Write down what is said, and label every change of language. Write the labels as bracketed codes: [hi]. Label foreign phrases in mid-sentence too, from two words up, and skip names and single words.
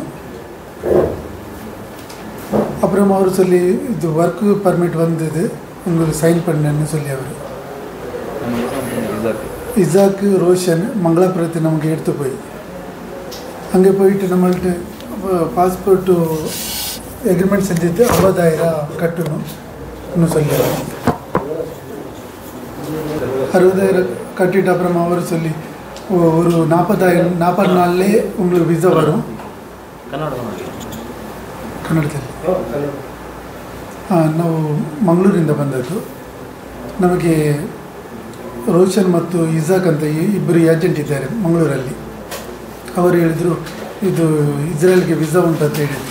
[ta] அப்புறம் அவர் சொல்லி இது ஒர்க்கு பர்மிட் வந்தது உங்களுக்கு சைன் பண்ணேன்னு சொல்லி அவர் இசாக்கு ரோஷன் மங்களாபுரத்தை நமக்கு எடுத்து போய் அங்கே போயிட்டு நம்மள்ட்ட பாஸ்போர்ட்டு எக்ரிமெண்ட் செஞ்சுட்டு 50,000 கட்டணும்னு சொல்லி 60,000 கட்டிட்டு அப்புறமா அவர் சொல்லி ஒரு 40 நாள்லேயே உங்களுக்கு ವಿಸಾ வரும். [kn] ಕನ್ನಡದಲ್ಲಿ ನಾವು ಮಂಗಳೂರಿಂದ ಬಂದದ್ದು. ನಮಗೆ ರೋಷನ್ ಮತ್ತು ಇಸಾಕ್ ಅಂತ ಇಬ್ಬರು ಏಜೆಂಟ್ ಇದ್ದಾರೆ ಮಂಗಳೂರಲ್ಲಿ. ಅವರು ಹೇಳಿದರು ಇದು ಇಸ್ರೇಲ್ಗೆ ವಿಸಾ ಉಂಟು ಅಂತ ಹೇಳಿದ್ರು.